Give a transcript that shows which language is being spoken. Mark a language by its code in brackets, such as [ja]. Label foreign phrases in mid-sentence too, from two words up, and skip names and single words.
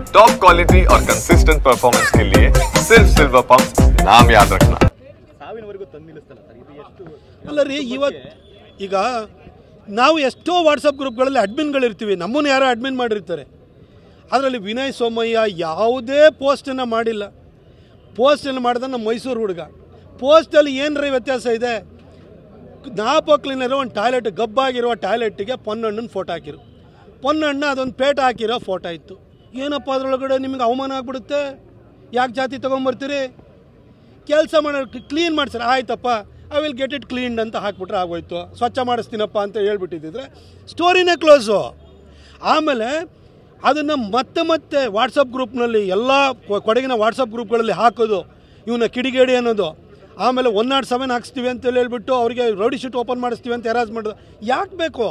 [en] top quality [hi] और [en] consistent performance [hi] के लिए सिर्फ सिल्वर पंप नाम याद रखना। [kn] ಅಲ್ಲ ರೀ, ಇವತ್ತು ಈಗ ನಾವು ಎಷ್ಟೋ ವಾಟ್ಸಪ್ ಗ್ರೂಪ್ಗಳಲ್ಲಿ ಅಡ್ಮಿನ್ಗಳಿರ್ತೀವಿ, ನಮ್ಮನ್ನು ಯಾರೋ ಅಡ್ಮಿನ್ ಮಾಡಿರ್ತಾರೆ. ಅದರಲ್ಲಿ ವಿನಯ್ ಸೋಮಯ್ಯ ಯಾವುದೇ ಪೋಸ್ಟನ್ನು ಮಾಡಿಲ್ಲ. ಪೋಸ್ಟನ್ನು ಮಾಡಿದ ನಮ್ಮ ಮೈಸೂರು ಹುಡುಗ. ಪೋಸ್ಟಲ್ಲಿ ಏನರ ವ್ಯತ್ಯಾಸ ಇದೆ? ನಾಪಕ್ಲಿನರೋ ಒಂದು ಟಾಯ್ಲೆಟ್, ಗಬ್ಬಾಗಿರೋ ಟಾಯ್ಲೆಟ್ಟಿಗೆ ಪೊನ್ನಣ್ಣನ ಫೋಟೋ ಹಾಕಿರು. ಪೊನ್ನಣ್ಣ ಅದೊಂದು ಪೇಟ ಹಾಕಿರೋ ಫೋಟೋ ಇತ್ತು. ಏನಪ್ಪ ಅದರೊಳಗಡೆ ನಿಮಗೆ ಅವಮಾನ ಆಗ್ಬಿಡುತ್ತೆ. ಯಾಕೆ ಜಾತಿ ತೊಗೊಂಬರ್ತೀರಿ? ಕೆಲಸ ಮಾಡೋಕ್ಕೆ ಕ್ಲೀನ್ ಮಾಡ್ತಾರೆ, ಆಯ್ತಪ್ಪ [en] I will get it cleaned [kn] ಅಂತ ಹಾಕ್ಬಿಟ್ರೆ ಆಗೋಯ್ತು. ಸ್ವಚ್ಛ ಮಾಡಿಸ್ತೀನಪ್ಪ ಅಂತ ಹೇಳ್ಬಿಟ್ಟಿದ್ದಿದ್ರೆ ಸ್ಟೋರಿನೇ ಕ್ಲೋಸು. ಆಮೇಲೆ ಅದನ್ನು ಮತ್ತೆ ವಾಟ್ಸಪ್ ಗ್ರೂಪ್ನಲ್ಲಿ ಎಲ್ಲ ಕೊಡಗಿನ ವಾಟ್ಸಪ್ ಗ್ರೂಪ್ಗಳಲ್ಲಿ ಹಾಕೋದು, ಇವನ್ನ ಕಿಡಿಗೇಡಿ ಅನ್ನೋದು. ಆಮೇಲೆ 107 ಹಾಕ್ಸ್ತೀವಿ ಅಂತೇಳಿ ಹೇಳ್ಬಿಟ್ಟು ಅವರಿಗೆ [en] rowdy sheet open [kn] ಮಾಡಿಸ್ತೀವಿ ಅಂತ ಹರಾಜ್ ಮಾಡೋದು ಯಾಕೆ ಬೇಕು?